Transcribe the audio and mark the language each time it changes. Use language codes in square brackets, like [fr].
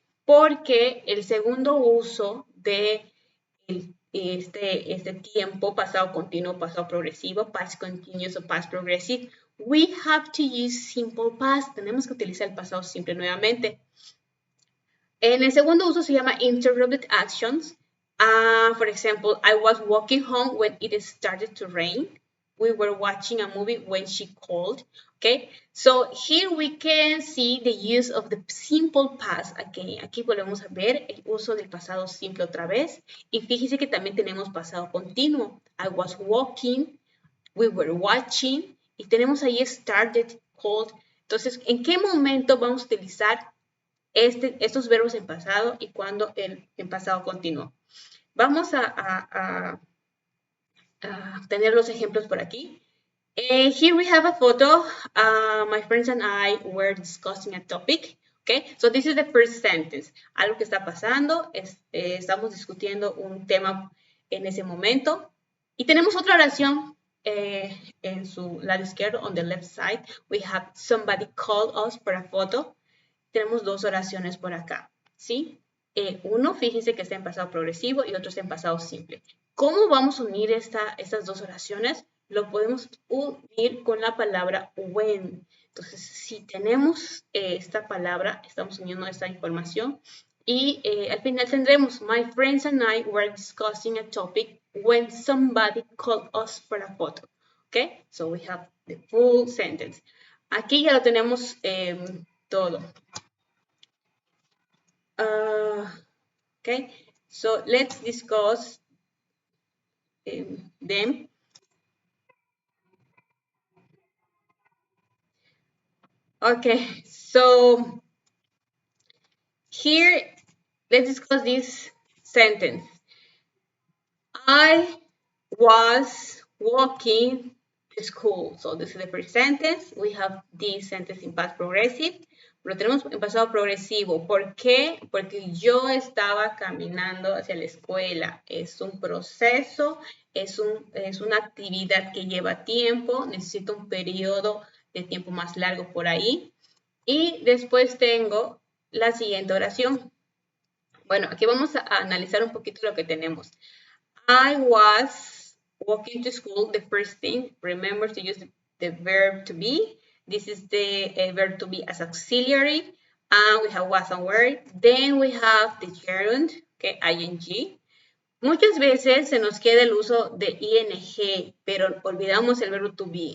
[es] Porque el segundo uso de este tiempo, pasado continuo, pasado progresivo, past continuous o past progressive, [en] we have to use simple past, [es] tenemos que utilizar el pasado simple nuevamente. En el segundo uso se llama interrupted actions. [en] For example, I was walking home when it started to rain. We were watching a movie when she called. Okay, so here we can see the use of the simple past. [es] Aquí volvemos a ver el uso del pasado simple otra vez. Y fíjense que también tenemos pasado continuo. [en] I was walking, we were watching. [es] Y tenemos ahí started, called. Entonces, ¿en qué momento vamos a utilizar estos verbos en pasado y cuando en pasado continuo? Vamos a tener los ejemplos por aquí. [en] Here we have a photo. My friends and I were discussing a topic. Okay, so this is the first sentence. [es] Algo que está pasando, estamos discutiendo un tema en ese momento. Y tenemos otra oración en su lado izquierdo, [en] on the left side. We have somebody called us for a photo. [es] Tenemos dos oraciones por acá, ¿sí? Uno, fíjense que está en pasado progresivo y otro está en pasado simple. ¿Cómo vamos a unir estas dos oraciones? Lo podemos unir con la palabra when. Entonces, si tenemos esta palabra, estamos uniendo esta información y al final tendremos, [en] my friends and I were discussing a topic when somebody called us for a photo. Okay, so we have the full sentence. [es] Aquí ya lo tenemos todo. [en] Okay, so let's discuss them. Okay, so here, let's discuss this sentence. I was walking to school. So this is the first sentence. We have this sentence in past progressive. [es] Lo tenemos en pasado progresivo. ¿Por qué? Porque yo estaba caminando hacia la escuela. Es un proceso, es una actividad que lleva tiempo, necesito un periodo de tiempo más largo por ahí. Y después tengo la siguiente oración. Bueno, aquí vamos a analizar un poquito lo que tenemos. [en] I was walking to school. The first thing, remember to use the verb to be. This is the verb to be as auxiliary. And we have was and were. Then we have the gerund, okay, ing. [es] Muchas veces se nos queda el uso de ing, pero olvidamos el verbo to be.